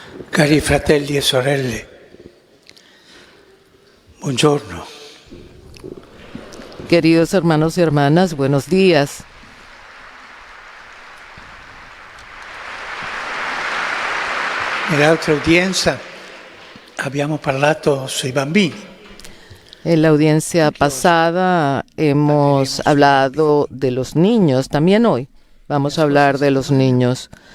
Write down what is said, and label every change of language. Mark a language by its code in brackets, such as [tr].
[it] Cari fratelli e sorelle, buongiorno. [es] Queridos hermanos y hermanas, buenos días. [it] Nell'altra udienza abbiamo parlato sui bambini. [es] En la audiencia pasada hemos hablado de los niños, también hoy vamos a hablar de los niños.